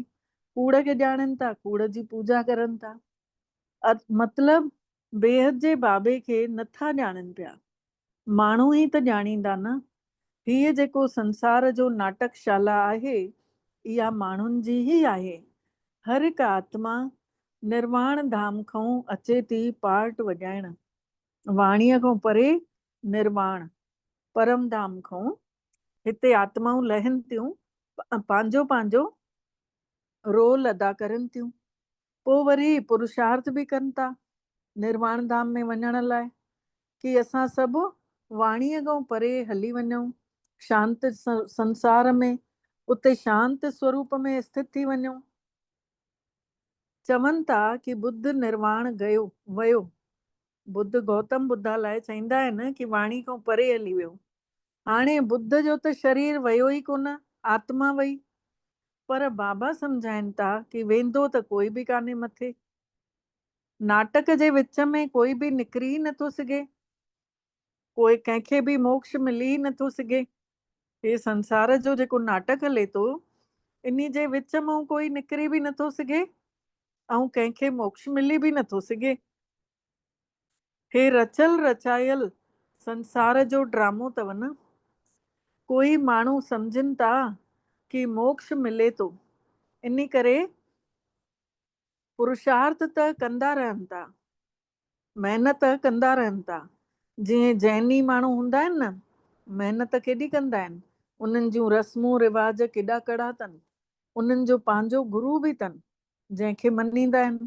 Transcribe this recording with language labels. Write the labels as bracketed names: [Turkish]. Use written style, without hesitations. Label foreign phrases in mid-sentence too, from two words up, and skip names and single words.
[Sindhi] कूड़ खे ॼाणनि था, कूड़ जी पूजा करनि था। मतिलब बेहद जे बाबे खे नथा ॼाणनि पिया। माण्हू ई त ॼाणींदा न। हीअ जेको संसार जो नाटकशाला आहे, इहा माण्हुनि जी ई आहे। हर हिकु आत्मा निर्वाण धाम खां अचे थी पार्ट वॼाइण। वाणीअ खां परे निर्वाण परम धाम खां हिते आत्माऊं लहनि थियूं, पंहिंजो पंहिंजो रोल अदा करनि थियूं। पोइ वरी पुरुषार्थ बि कनि था निर्वाण धाम में वञण लाइ, कि असां सभु वाणीअ खां परे हली वञूं, शांत संसार में, उते शांत स्वरूप में स्थित थी वञूं। चवनि था कि बुद्ध निर्वाण वयो। बुद्ध गौतम बुद्धा लाइ चवंदा आहिनि कि वाणी खां परे हली वियो। हाणे बुद्ध जो त शरीर वयो ई कोन, आत्मा वई। पर बाबा सम्झाइनि था कि वेंदो त कोई बि कान्हे मथे। नाटक जे विच में कोई बि निकिरी नथो सघे, कोई कंहिंखे बि मोक्ष मिली नथो सघे। हे संसार जो जेको नाटक हले थो, इन जे विच मां कोई निकिरी बि नथो सघे ऐं कंहिंखे मोक्ष मिली बि नथो सघे। हे रचियल रचायल संसार जो ड्रामो अथव न। कोई माण्हू सम्झनि था कि मोक्ष मिले थो, इन करे पुरुषार्थ त कंदा रहनि था, महिनत कंदा रहनि था। जीअं जैनी माण्हू हूंदा आहिनि न, महिनत केॾी कंदा आहिनि, उन्हनि जूं रस्मूं रिवाज केॾा कड़ा अथनि। उन्हनि जो पंहिंजो गुरू बि अथनि जंहिंखे मञींदा आहिनि।